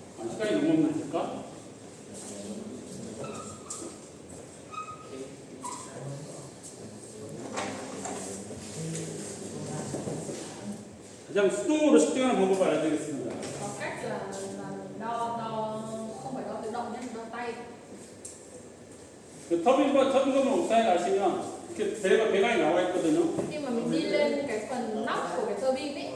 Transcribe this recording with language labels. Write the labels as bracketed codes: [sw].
[ko] 시간이 너무 없을까? 가장 수동으로 측정하는 방법을 알려드리겠습니다. [vi] Có cách là đo không phải đo tự động nhé, đo tay. [ko] 그 터빈건 옥상에 가시면 이렇게 배관이 나와 있거든요. [vi] Khi mà mình đi lên cái phần nóc của cái tua bin ấy,